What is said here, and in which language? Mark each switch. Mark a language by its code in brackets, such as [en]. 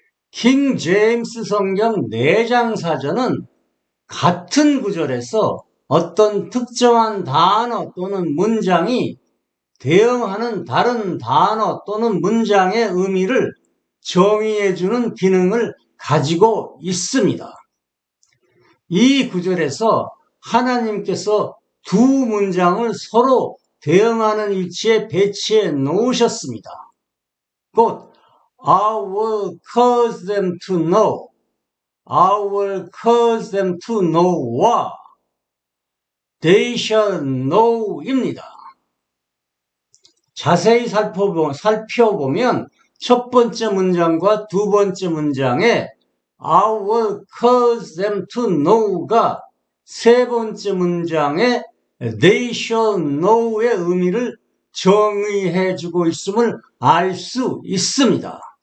[ko] 킹 제임스 성경 4장 사전은 같은 구절에서 어떤 특정한 단어 또는 문장이 대응하는 다른 단어 또는 문장의 의미를 정의해주는 기능을 가지고 있습니다. 이 구절에서 하나님께서 두 문장을 서로 대응하는 위치에 배치해 놓으셨습니다. 곧 [en] I will cause them to know, I will cause them to know와 they shall know입니다. [ko] 자세히 살펴보면 첫 번째 문장과 두 번째 문장에 [en] I will cause them to know [ko] 가 세 번째 문장에 [en] they shall know [ko] 의 의미를 정의해주고 있음을 알 수 있습니다.